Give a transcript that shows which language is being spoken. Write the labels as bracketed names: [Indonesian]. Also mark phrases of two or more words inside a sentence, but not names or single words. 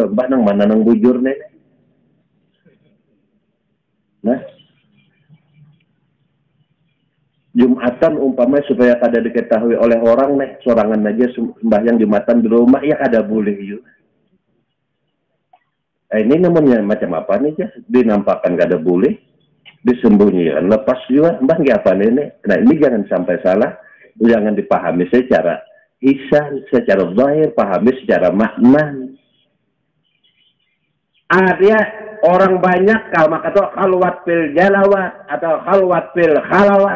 [Banjar] Nang mana nang bujur nih. Nah, Jumatan umpamanya supaya kada diketahui oleh orang nih, sorangan aja sembahyang Jumatan di rumah, ya kada boleh juga. [Indonesian] Ini namanya macam apa nih ya? [Banjar] Dinampakkan kada boleh, disembunyikan, lepas juga, mbah apa nih? [Indonesian] Nah ini jangan sampai salah. Jangan dipahami secara hisan, secara zahir, pahami secara makna. Artinya orang banyak kalau kata [Arabic] خلوة في الجلوات [Indonesian] atau [Arabic] خلوة في الخلوات.